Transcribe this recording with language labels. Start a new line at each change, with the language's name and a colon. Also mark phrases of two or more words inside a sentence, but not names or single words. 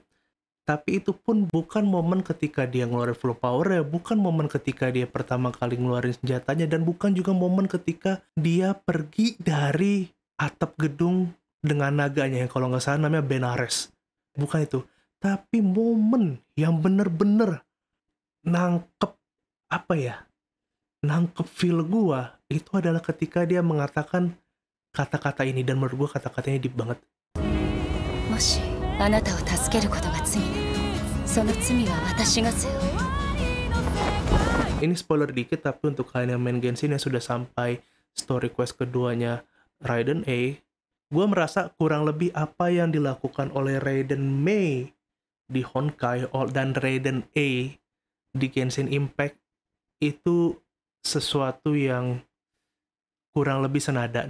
Indonesian: Tapi itu pun bukan momen ketika dia ngeluarin
English: full power
Indonesian: ya, bukan momen ketika dia pertama kali ngeluarin senjatanya, dan bukan juga momen ketika dia pergi dari atap gedung dengan naganya yang kalau nggak salah namanya Benares. Bukan itu. Tapi momen yang bener-bener nangkep nangkep feel gua itu adalah ketika dia mengatakan kata-kata ini, dan menurut gua kata-katanya deep banget.
Japanese: もしあなたを助けることが罪ならその罪は私が背負う
Indonesian: Ini spoiler dikit, tapi untuk kalian yang main Genshin yang sudah sampai
English: story quest
Indonesian: keduanya Raiden A, gue merasa kurang lebih apa yang dilakukan oleh Raiden Mei di Honkai dan Raiden A di Genshin Impact itu sesuatu yang kurang lebih senada.